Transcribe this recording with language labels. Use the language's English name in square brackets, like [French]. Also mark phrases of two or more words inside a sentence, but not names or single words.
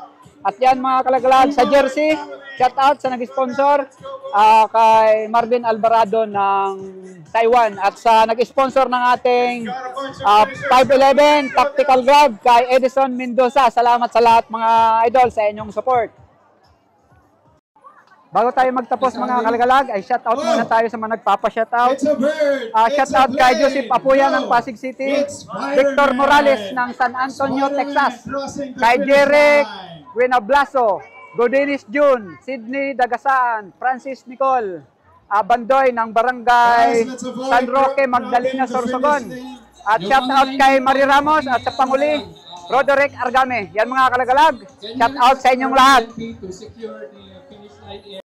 [Filipino] At yan mga kalagalag sa jersey, [English] shout out [Filipino] sa nag-sponsor kay Marvin Alvarado ng Taiwan at sa nag-sponsor ng ating 511 Tactical Grab kay Edison Mendoza. Salamat sa lahat mga idol sa inyong support. Bago tayo magtapos mga kalagalag, ay [English] shout out [Filipino] muna tayo sa mga nagpapa- [English] shout out. Shout out [Filipino] kay Joseph Apuya ng Pasig City, Victor Morales ng San Antonio, Texas, kay Jeric Guinablaso, Godinis June, Sydney Dagasaan, Francis Nicole, Bandoy ng Barangay San Roque, Magdalena, Sorsogon. At [English] shout out [Filipino] kay Marie Ramos at sa Panguli, Roderick Argame. Yan mga kalagalag, [English] shout out [Filipino] sa inyong lahat.